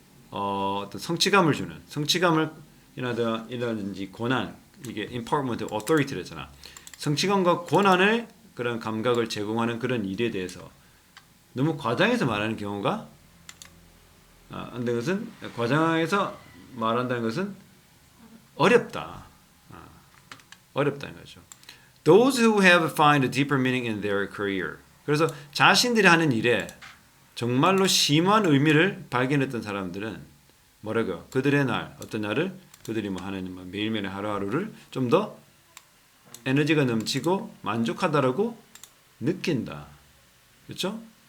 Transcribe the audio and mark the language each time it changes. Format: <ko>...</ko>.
<ko>어떤 성취감을 주는 성취감이라든지 권한 이게 empowerment, authority랬잖아. 성취감과 권한을 그런 감각을 제공하는 그런 일에 대해서 너무 과장해서 말하는 경우가 안 되는 것은 과장해서 말한다는 것은 어렵다. 어렵다는 거죠.</ko> <en>Those who have find a deeper meaning in their career.</en> <ko>그래서 자신들이 하는 일에 정말로 심한 의미를 발견했던 사람들은 뭐라고요? 그들의 날, 어떤 날을 그들이 뭐 하는 매일매일의 하루하루를 좀 더 에너지가 넘치고 만족하다라고 느낀다. 그렇죠?</ko>